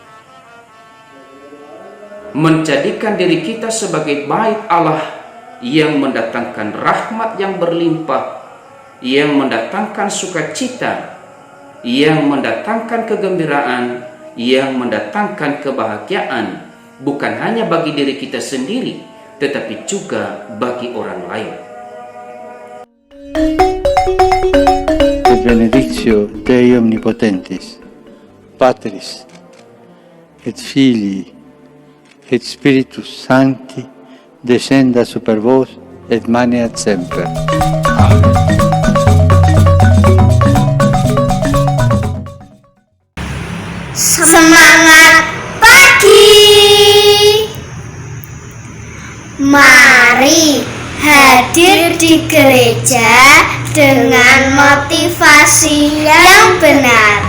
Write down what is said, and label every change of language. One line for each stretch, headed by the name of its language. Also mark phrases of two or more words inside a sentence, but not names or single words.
Indonesian: menjadikan diri kita sebagai bait Allah yang mendatangkan rahmat yang berlimpah, yang mendatangkan sukacita, yang mendatangkan kegembiraan, yang mendatangkan kebahagiaan, bukan hanya bagi diri kita sendiri, tetapi juga bagi orang lain.
Latin: Benedictio Dei Omnipotentis, Patris, et Filii, et Spiritus Sancti, descenda super vos, et maneat semper. Amen.
Indonesian: Semangat pagi! Mari hadir di gereja dengan motivasi yang benar.